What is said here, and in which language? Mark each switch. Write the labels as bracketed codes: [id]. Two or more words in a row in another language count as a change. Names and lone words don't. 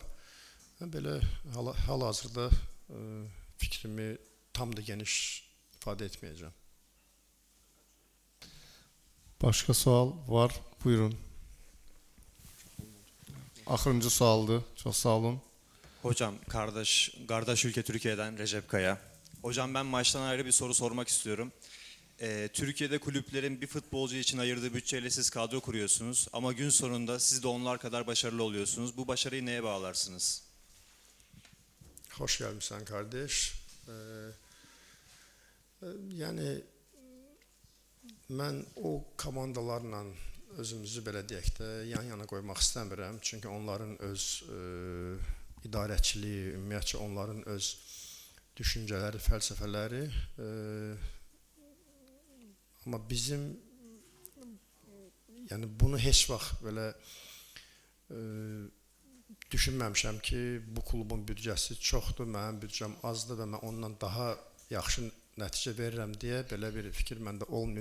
[az] Belə hal-hazırda fikrimi tam da geniş ifadə etməyəcəm. Başqa sual var, buyurun. Axırıncı sualdır, çox sağ olun. [tr] Hocam, kardeş ülke Türkiye'den Recep Kaya. Hocam ben maçtan ayrı bir soru sormak istiyorum. Türkiye'de kulüplerin bir futbolcu için ayırdığı bütçeyle siz kadro kuruyorsunuz. Ama gün sonunda siz de onlar kadar başarılı oluyorsunuz. Bu başarıyı neye bağlarsınız? [az] Hoş gelmişsən kardeş. Yəni mən o komandalarla özümüzü belə deyək də yan-yana qoymaq istəmirəm. Çünki onların öz idarəçiliyi, ümumiyyətcə onların öz düşüncələri, fəlsəfələri amma bizim yəni bunu heç vaxt belə düşünməmişəm ki, bu klubun büdcəsi çoxdur, mənim büdcəm azdır və mən ondan daha yaxşı nəticə verirəm deyə belə bir fikir məndə olmayıb.